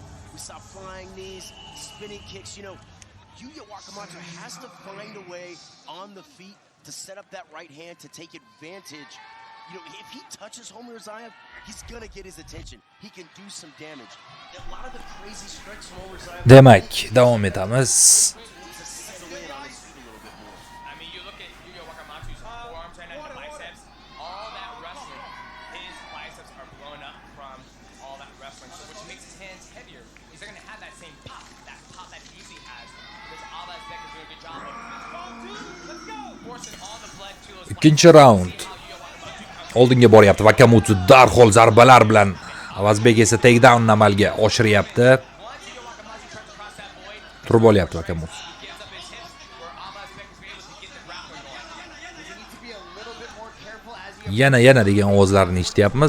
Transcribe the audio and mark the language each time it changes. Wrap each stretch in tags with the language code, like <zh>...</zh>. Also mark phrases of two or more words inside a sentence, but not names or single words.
<en>We saw flying knees, spinning kicks. You know, Yuya Wakamatsu has to find a way on the feet to set up that right hand to take advantage. You know, if he touches Homer Zayev, he's gonna get his attention. He can do some damage. A lot of the crazy strikes from Homer Zayev.</en> <uz>Demak, davom etamiz.</uz> <en>I mean, you look at Yuya Wakamatsu's forearms right now, the biceps, all that wrestling, his biceps are blown up from all that wrestling, so which makes his hands heavier. He's not gonna have that same pop that he usually has. Because Avazbek is doing a good job of forcing all the blood to those.</en> <uz>Ikkinchi raund. Oldinga boryapti Wakamatsu darhol zarbalar bilan Avazbek esa takedown amalga oshiryapti. Turib olyapti Wakamatsu. Yana degan ovozlarni eshityapmiz.</uz>